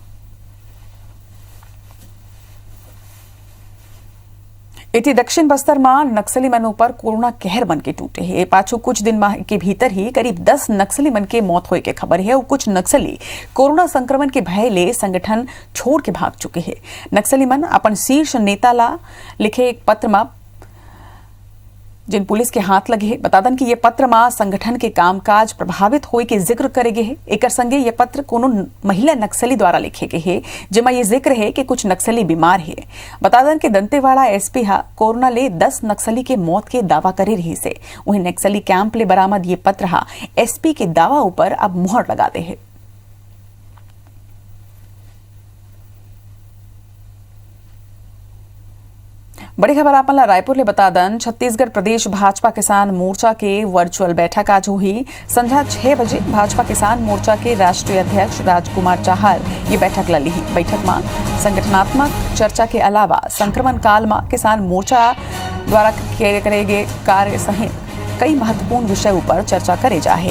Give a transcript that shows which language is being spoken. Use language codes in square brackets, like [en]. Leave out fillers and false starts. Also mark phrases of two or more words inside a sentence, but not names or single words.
[hne] इति दक्षिण बस्तर में नक्सली मनों पर कोरोना कहर बन के टूटे है। पाछू कुछ दिन के भीतर ही करीब 10 नक्सली मन के मौत होए के खबर है और कुछ नक्सली कोरोना संक्रमण के भय ले संगठन छोड़ के भाग चुके हैं। नक्सली मन अपन शीर्ष नेता ला लिखे एक पत्र में जिन पुलिस के हाथ लगे है। बता दें कि ये पत्र में संगठन के कामकाज प्रभावित होए के जिक्र करे गए है। एक संगे ये पत्र कोनो महिला नक्सली द्वारा लिखे गए है जिमा ये जिक्र है कि कुछ नक्सली बीमार है। बता दें कि दंतेवाड़ा SP हा कोरोना ले 10 नक्सली के मौत के दावा करे रही से। वहीं नक्सली कैंप ले बरामद ये पत्र हा SP के दावा ऊपर अब मुहर लगा दे है। बड़ी खबर आपन ला रायपुर ले बता दन छत्तीसगढ़ प्रदेश भाजपा किसान मोर्चा के वर्चुअल बैठक आज हुई। संध्या 6 बजे भाजपा किसान मोर्चा के राष्ट्रीय अध्यक्ष राजकुमार चाहर ये बैठक ला ली। बैठक में संगठनात्मक चर्चा के अलावा संक्रमण काल में किसान मोर्चा द्वारा करे गए कार्य सहित कई महत्वपूर्ण विषयों पर चर्चा करे जाए।